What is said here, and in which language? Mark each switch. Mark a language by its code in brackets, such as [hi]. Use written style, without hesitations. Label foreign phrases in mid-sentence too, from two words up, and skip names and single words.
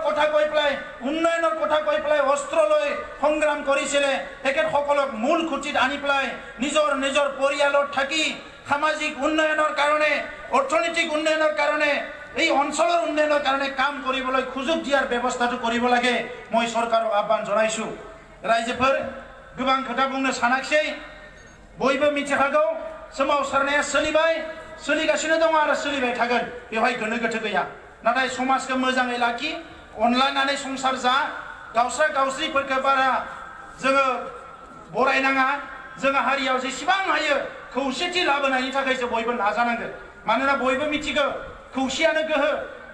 [as] কথা কৈ পেলাই উন্নয়নৰ কথা কৈ পেলাই অস্ত্ৰ লৈ সংগ্ৰাম কৰিছিলে তেখেতসকলক মূল খুঁটিত আনি পেলাই নিজৰ নিজৰ পৰিয়ালত থাকি সামাজিক উন্নয়নৰ কাৰণে অৰ্থনৈতিক উন্নয়নৰ কাৰণে এই অঞ্চলৰ উন্নয়নৰ কাৰণে কাম কৰিবলৈ সুযোগ দিয়াৰ ব্যৱস্থাটো কৰিব লাগে মই চৰকাৰক আহ্বান জনাইছো [brx] ৰাইজেফোৰ गोबां खोथा बुंनो सानाखिसै बयबो मिथिखागौ सोमावसारनाया सोलिगासिनो दङ आरो सोलिबाय थागोन बेवहाय गोनो गोथो गैया नाथाय समाजखौ मोजाङै लाखि अनलायनानै संसार जा गावस्रा गावस्रिफोरखौ बारा जोङो बरायनाङा जोङो हारियाव जेसेबां हायो खौसेथि लाबोनायनि थाखायसो बयबो नाजानांगोन मानोना बयबो मिथिगौ खौसेयानो गोहो